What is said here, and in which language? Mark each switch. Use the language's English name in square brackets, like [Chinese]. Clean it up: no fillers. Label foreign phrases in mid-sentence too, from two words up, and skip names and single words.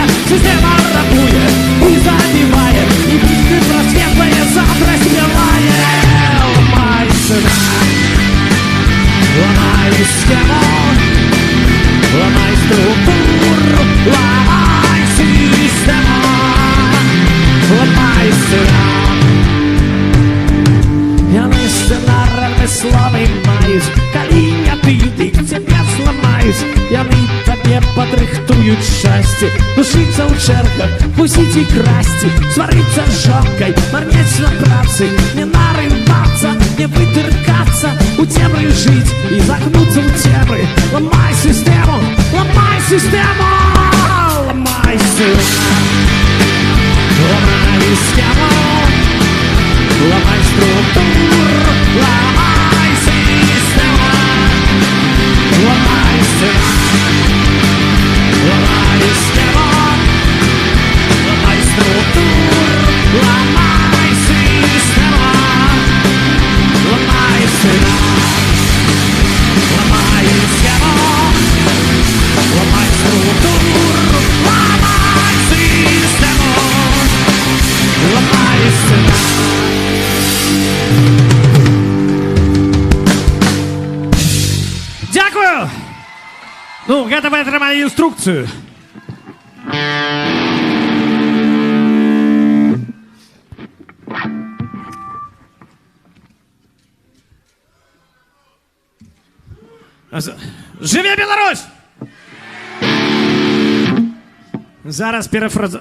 [Ukrainian] Система рахує і забиває, і пісні просвітлення завтра співає. Ламай сина, ламай схему, ламай структуру, ламай систему, ламай сина. [Belarusian] Яны сцэнарны словы маюць, калі не ты, дык цябе зламаюць. Яны табе падрыхтуюць шчасце, душыцца ў чэргах, пусіць і красці, сварыцца з жонкай, марнець на працы, не нарывацца, не вытыркацца, у цемры жыць і загнуцца ў цемры. Ламай сістэму, ламай сістэму, ламай сістэму, ламай сістэму, [Ukrainian] ламай структуру, ламай систему, ламай систему, ламай систему, ламай структуру, ламай систему, ламай систему, ламай схему, ламай структуру, ламай систему, ламай систему. Дякую! [Belarusian] Ну, гэта вы атрымалі інструкцыю. Жыве Беларусь! Зараз парафразую.